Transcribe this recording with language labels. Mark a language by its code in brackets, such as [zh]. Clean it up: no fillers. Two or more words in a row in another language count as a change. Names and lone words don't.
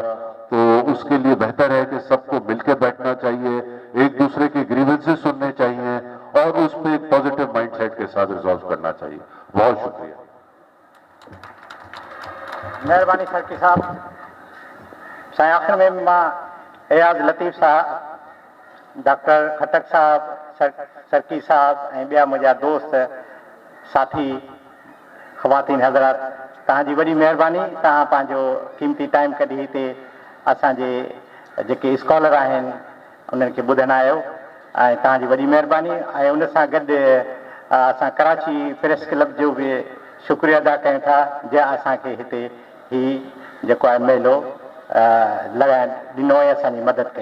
[ur] تو اس کے لیے بہتر ہے کہ سب کو مل کے بیٹھنا چاہیے، ایک دوسرے کے گریونسز سننے چاہیے اور اس پہ ایک [en] positive mindset [ur] کے ساتھ ریزالو کرنا چاہیے. بہت شکریہ. مہربانی سرکی صاحب. [sd] سائیں آخر میں ماں ایاز لطیف صاحب، ڈاکٹر خٹک صاحب، سرکی صاحب ऐं ॿिया मुंहिंजा दोस्त साथी ख़वातीन हज़रात, तव्हांजी वॾी महिरबानी. तव्हां पंहिंजो क़ीमती टाइम कढी हिते असांजे जेके स्कॉलर आहिनि उन्हनि खे ॿुधण आयो, ऐं तव्हांजी वॾी महिरबानी. ऐं उन सां गॾु असां कराची प्रेस क्लब जो बि शुक्रिया अदा कयूं था जंहिं असांखे हिते ही जेको आहे मेलो लॻाइण ॾिनो ऐं असांजी मदद कई.